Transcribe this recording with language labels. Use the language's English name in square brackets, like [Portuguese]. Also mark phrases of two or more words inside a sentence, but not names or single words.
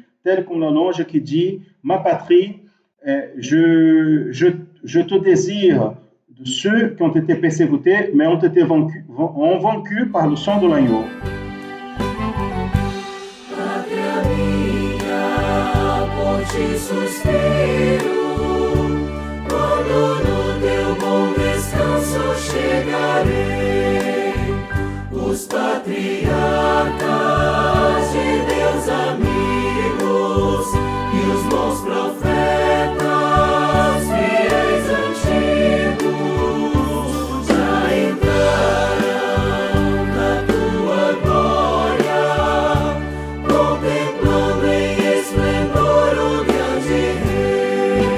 [French] Tel comme la louange qui dit « Ma patrie, je te désire de ceux qui ont été persécutés, mais ont été vaincus par le sang de l'agneau. » [Portuguese] Te suspiro, quando no teu bom descanso chegarei. Os patriarcas de Deus amigos e os bons profetas fiéis antigos já entraram na tua glória, contemplando em esplendor o grande Rei.